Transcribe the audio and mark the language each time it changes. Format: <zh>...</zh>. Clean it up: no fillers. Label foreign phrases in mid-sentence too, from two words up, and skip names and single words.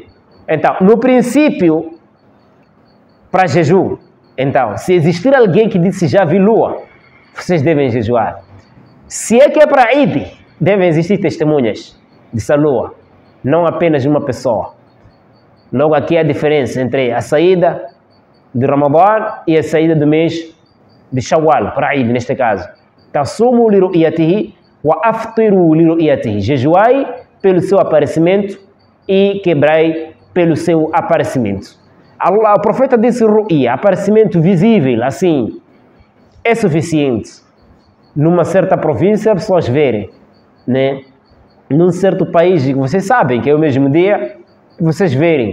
<pt>Então, no princípio, para jejum, então, se existir alguém que disse já vi lua, vocês devem jejuar. Se é que é para Eid, devem existir testemunhas dessa lua, não apenas uma pessoa. Logo aqui a diferença entre a saída de Ramadã e a saída do mês de Shawwal, para Eid neste caso.</pt> <ar>تصوموا لرؤيته وأفطروا لرؤيته.</ar> <pt>Jejuai pelo seu aparecimento e quebrai pelo seu aparecimento. Allah, o profeta disse ru'ya, aparecimento visível, assim, é suficiente. Numa certa província, as pessoas verem, né? Num certo país, vocês sabem que é o mesmo dia, vocês verem.</pt>